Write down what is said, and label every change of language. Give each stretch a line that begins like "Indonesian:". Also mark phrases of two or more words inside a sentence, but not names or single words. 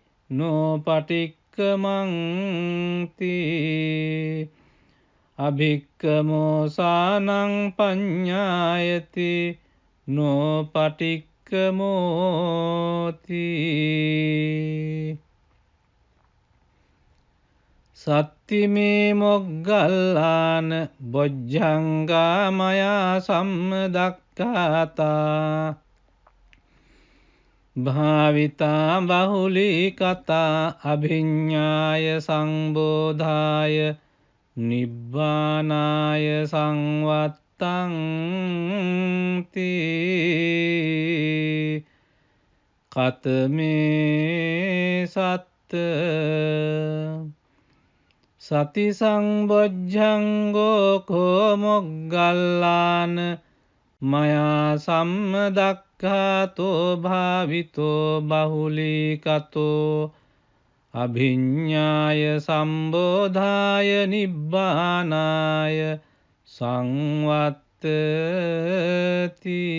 Pali: නොපටික්කමන්ති අභික්කමෝසානං පඤ්ඤායති නොපටික්කමෝති සත්තිමේ මොග්ගල්ලාන බොජ්ජංගා මයා සම්මදක්ඛාතා භාවිතා බහුලී කතා අභිඤ්ඤාය සංබෝධාය නිබ්බානාය සංවත්තං තී කතමේ සත්ත සති සංබොජ්ජංගෝ කෝ මොග්ගල්ලාන මයා සම්මදක්ඛාතෝ භාවිතෝ බහුලී කතෝ අභිඤ්ඤාය සම්බෝධාය නිබ්බානාය සංවත්තති